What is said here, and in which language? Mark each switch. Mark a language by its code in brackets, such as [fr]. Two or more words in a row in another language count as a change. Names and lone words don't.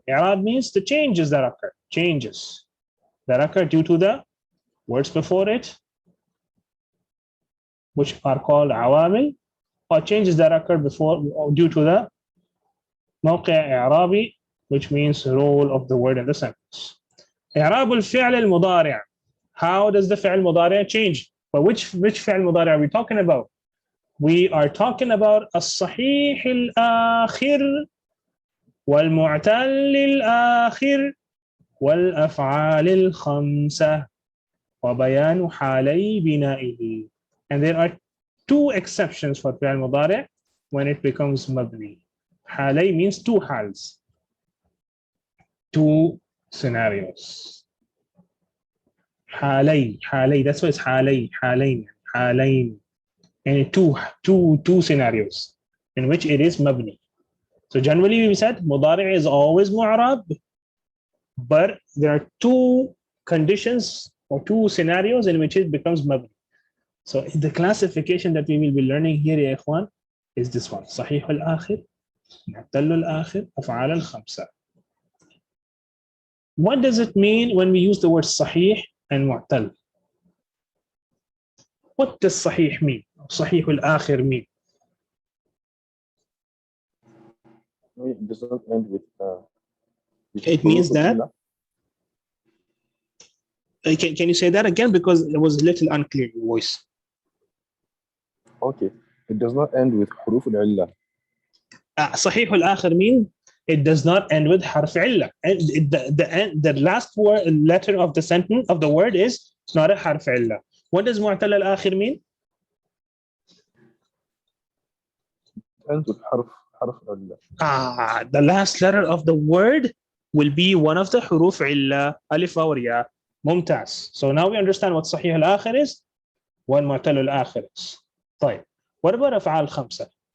[en] I'rab means the changes that occur. Changes that occur due to the words before it, which are called awamil, or changes that occur before due to the [ar] موقع إعرابي, [en] which means role of the word in the sentence. [ar] إعراب الفعل المضارع'. [en] How does the [ar] فعل مضارع' [en] change? But which [ar] فعل مضارع' [en] are we talking about? We are talking about [ar] الصحيح الآخر والمعتل الآخر والأفعال الخمسة. وبيان حالي بنائه. [en] And there are two exceptions for [ar] فعل مضارع' [en] when it becomes mabni. حالي means two hals, two scenarios. حالي, that's why it's [ar] حالي, حالين, [en] and two scenarios in which it is mabni. So generally we said mudari' is always mu'rab, but there are two conditions or two scenarios in which it becomes mabni. So the classification that we will be learning here, [ar] يا إخوان, [en] is this one. [ar] صحيح الآخر، معتل الآخر، أفعال الخمسة. [en] What does it mean when we use the word sahih and mu'tal? What does sahih mean? [ar] صحيح الآخر [en] mean? It does not end with it means that. Can you say that again? Because it was a little unclear voice. Okay. It does not end with [ar] حروف العلة. صحيح الآخر [en] mean it does not end with [ar] حرف علة. [en] The last letter of the sentence of the word is not a [ar] حرف علة. [en] What does [ar] معتل الآخر [en] mean? It ends with [ar] حرف علة. [en] The last letter of the word will be one of the [ar] حروف علة, [en] alif or ya. Mumtaz. So now we understand what [ar] صحيح الآخر [en] is, what [ar] معتل الآخر [en] is. طيب. What about [ar] أفعال خمسة?